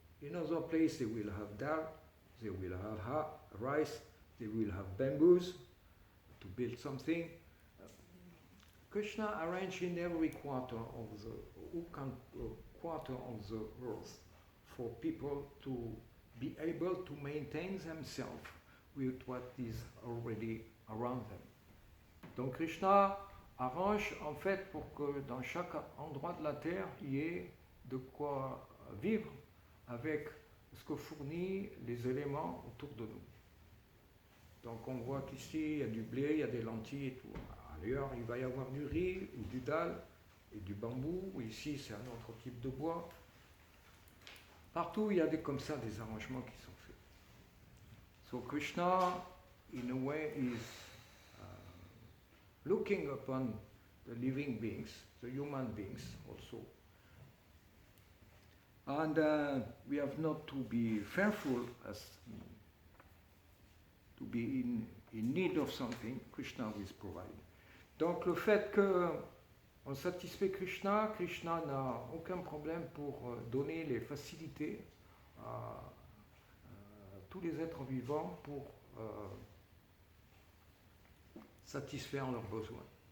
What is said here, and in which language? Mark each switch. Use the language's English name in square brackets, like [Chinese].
[English] In other places they will have dal, they will have rice, they will have bamboos to build something. Krishna arranged in every quarter of the earth for people to be able to maintain themselves with what is already around them. [French] Donc Krishna arrange en fait pour que dans chaque endroit de la terre, il y ait de quoi vivre avec ce que fournit les éléments autour de nous. Donc on voit qu'ici, il y a du blé, il y a des lentilles et tout. Ailleurs, il va y avoir du riz ou du dal et du bambou. Ici, c'est un autre type de bois. Partout, il y a comme ça des arrangements qui sont faits. [English] So Krishna, in a way, is looking upon the living beings, the human beings also. And we have not to be fearful as to be in need of something. Krishna will provide. [French] Donc le fait qu'on satisfait Krishna, Krishna n'a aucun problème pour donner les facilités à tous les êtres vivants pour satisfaire leurs besoins.